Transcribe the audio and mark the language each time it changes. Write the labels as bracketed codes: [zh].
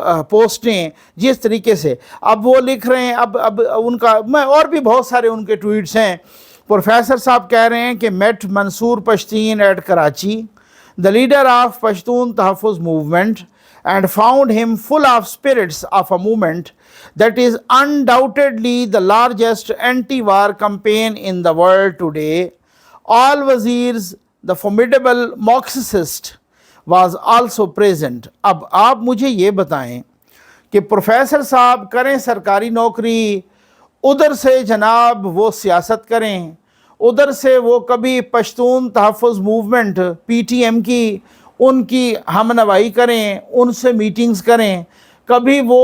[ur] پوسٹیں جس طریقے سے اب وہ لکھ رہے ہیں، اب ان کا میں اور بھی بہت سارے ان کے ٹویٹس ہیں۔ پروفیسر صاحب کہہ رہے ہیں کہ [en] Met Manzoor Pashteen at Karachi, the leader of Pashtun Tahaffuz movement, and found him full of spirits of a movement that is undoubtedly the largest anti-war campaign in the world today. All Wazirs, the formidable Marxist, was also present. [ur] اب آپ مجھے یہ بتائیں کہ professor صاحب کریں سرکاری نوکری، ادھر سے جناب وہ سیاست کریں، ادھر سے وہ کبھی پشتون تحفظ موومنٹ PTM کی ان کی ہم نوائی کریں، ان سے میٹنگز کریں، کبھی